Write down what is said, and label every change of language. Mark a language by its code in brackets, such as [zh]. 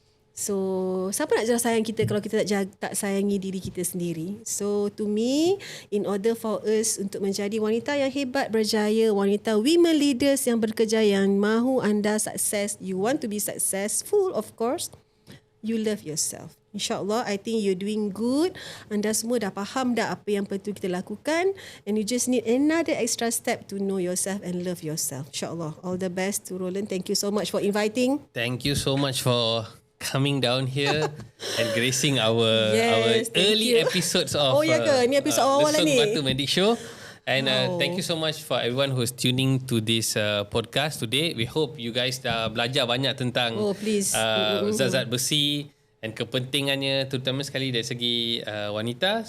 [ms] So, siapa nak sayang kita kalau kita tak sayangi diri kita sendiri? [en] So, to me, in order for us [ms] untuk menjadi wanita yang hebat, berjaya, wanita women leaders yang bekerja, yang mahu anda sukses, [en] you want to be successful, of course, you love yourself. InsyaAllah, I think you're doing good. [ms] Anda semua dah faham dah apa yang perlu kita lakukan. [en] And you just need another extra step to know yourself and love yourself. InsyaAllah. All the best to Roland. Thank you so much for inviting. Thank you so much for coming down here and gracing our early episodes of [ms] Ni episode awal lah ni. [en] Batu Medic Show. And thank you so much for everyone who's tuning to this podcast today. We hope you guys [ms] dah belajar banyak tentang zat-zat besi dan kepentingannya, terutama sekali dari segi wanita.